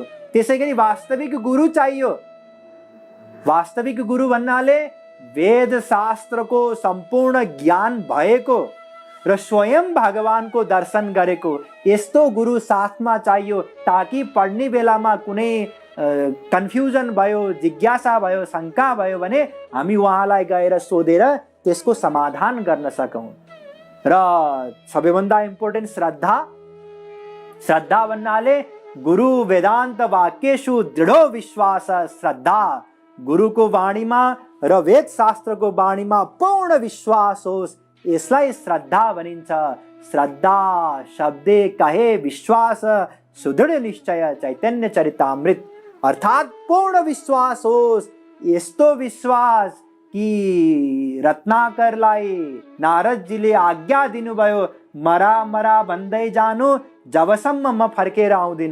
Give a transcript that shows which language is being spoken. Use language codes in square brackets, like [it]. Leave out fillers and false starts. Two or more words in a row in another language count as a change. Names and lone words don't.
[ne] त्यसैगरी वास्तविक गुरु चाहियो। वास्तविक गुरु भन्नाले वेद शास्त्रको सम्पूर्ण ज्ञान भएको र स्वयं भगवानको दर्शन गरेको यस्तो गुरु साथमा चाहियो, ताकि पढ्ने बेलामा कुनै कन्फ्युजन भयो, जिज्ञासा भयो, शङ्का भयो भने हामी उहाँलाई गएर सोधेर त्यसको समाधान गर्न सकौँ। र सबैभन्दा इम्पोर्टेन्ट श्रद्धा। श्रद्धा भन्नाले [sa] गुरु वेदान्त वाक्येषु दृढो विश्वास। [ne] श्रद्धा गुरुको वाणीमा र वेद शास्त्रको वाणीमा पूर्ण विश्वास होस्, यसलाई श्रद्धा भनिन्छ। [bn] শ্রদ্ধা শব্দে কহে বিশ্বাস, সুদৃঢ় নিশ্চয় চৈতন্য চরিতামৃত। [ne] अर्थात् पूर्ण विश्वास होस्। यस्तो विश्वास कि रत्नाकरलाई नारदजीले आज्ञा दिनुभयो, मरा भन्दै जानु जबसम्म म फर्केर आउँदिन।